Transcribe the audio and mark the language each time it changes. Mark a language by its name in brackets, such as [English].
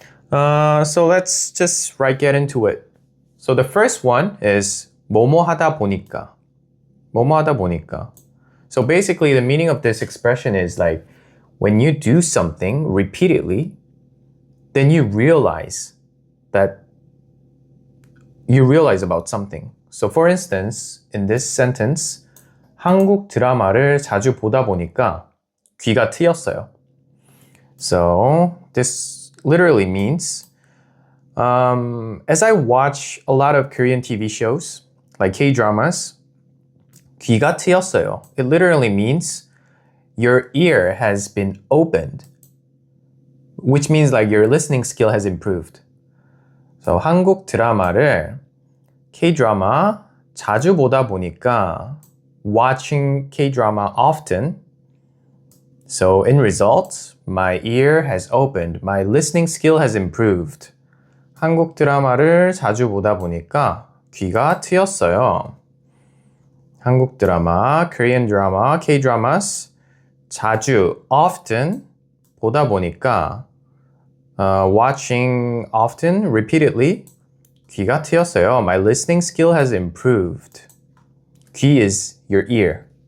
[English] So let's just get into it. So the first one is [Korean] 뭐뭐 하다 보니까. 뭐뭐 하다 보니까. [English] So basically the meaning of this expression is like when you do something repeatedly, then you realize about something. So for instance, in this sentence, [Korean] 한국 드라마를 자주 보다 보니까 귀가 트였어요. [English] So this literally means as I watch a lot of Korean TV shows, like K-dramas, [Korean] 귀가 트였어요. [English] It literally means your ear has been opened, which means like your listening skill has improved. So [Korean] 한국 드라마를 [English] K-drama [Korean] 자주 보다 보니까 [English] watching K-drama often. So in result, my ear has opened. My listening skill has improved. [Korean] 한국 드라마를 자주 보다 보니까 귀가 트였어요. 한국 드라마, [English] Korean drama, K-dramas [Korean] 자주, [English] often [Korean] 보다 보니까 [English] watching often, repeatedly [Korean] 귀가 트였어요. [English] My listening skill has improved. 귀 is your ear.